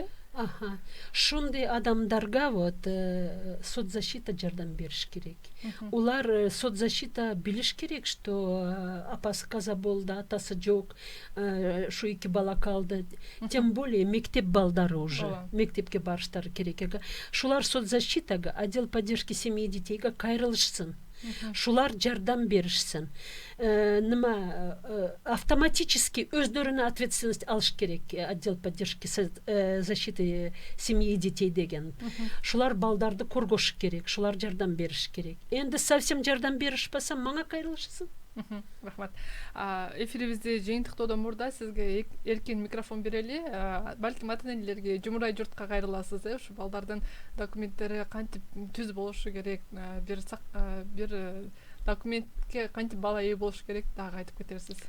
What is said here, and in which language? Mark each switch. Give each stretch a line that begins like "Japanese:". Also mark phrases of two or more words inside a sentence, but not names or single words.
Kyrgyz: Шундай адамдарга вот соцзащита жардам бериш керек. Улар соцзащита билиш керек, что апасы каза болду, атасы жок, шу 2 бала калды.
Russian: Тем более
Kyrgyz: мектеп балдары уже. Мектепке барыштары керек. Шулар соцзащитага,
Russian: отдел поддержки семьи и детейга кайрылышсын.
Kyrgyz: Шулар жардам беришсин. Нема автоматически өздөрүнө ответственность алыш керек,
Russian: отдел поддержки защиты семьи и детей деген.
Kyrgyz: Шулар балдарды коргош керек, шулар жардам бериш керек. Энди совсем жардам беришпаса, мага кайрылышсын. Рахмат. Эфирибизди жыйынтыктоодон мурда сизге эркин микрофон берели. Балким ата-энелерге жумурай журтка кайрыласыз, ушу балдардын документтери кантип түз болушу керек, бир документке кантип бала ээ болушу керек дагы айтып кетерсиз.